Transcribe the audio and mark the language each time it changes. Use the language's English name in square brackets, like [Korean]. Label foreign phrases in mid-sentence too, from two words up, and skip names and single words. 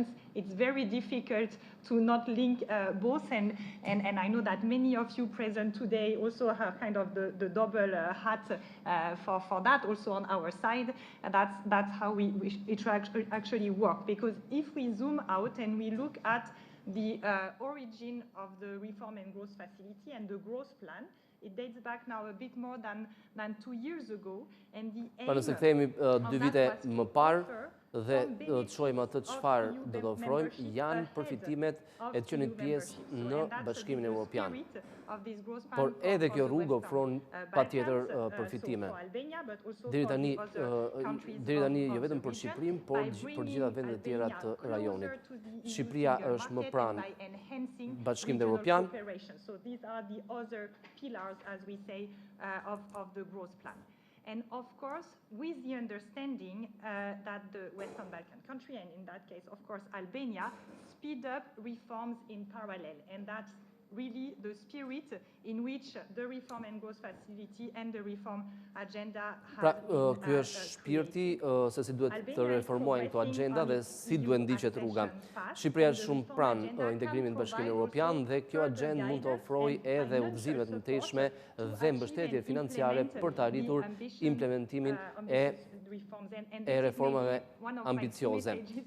[English] It's very difficult to not link both, and I know that many of you present today also have kind of the double hat for that also on our side. And that's how it actually work, because if we zoom out and we look at the origin of the Reform and Growth Facility and the growth plan, it dates back now a bit more than 2 years ago, and the aim [Albanian] Nëse kthehemi 2 vite më parë dhe të shohim atë çfarë do të ofrojmë, janë përfitimet e të qenit pjesë në Bashkimin Evropian. Por edhe kjo rrugë ofron patjetër përfitime. Deri tani jo vetëm për Shqipërinë, por për gjitha vendet e tjera të rajonit. Shqipëria është më pranë Bashkimit Evropian. [English] So these are the other pillars, as we say, of the growth plan. And of course, with the understanding that the Western Balkan country, and in that case, of course, Albania, speed up reforms in parallel. And that's really the spirit in which the Reform and Growth Facility and the Reform Agenda have been [Albanian] Ky është shpirti se si duhet të reformojnë këto agenda dhe si duhet ndiqet rruga. Shqipëria është shumë pranë integrimit në Bashkimin Evropian dhe kjo agendë mund të ofrojë edhe udhëzime të mëtejshme dhe mbështetje financiare për të arritur implementimin e reformave ambicioze.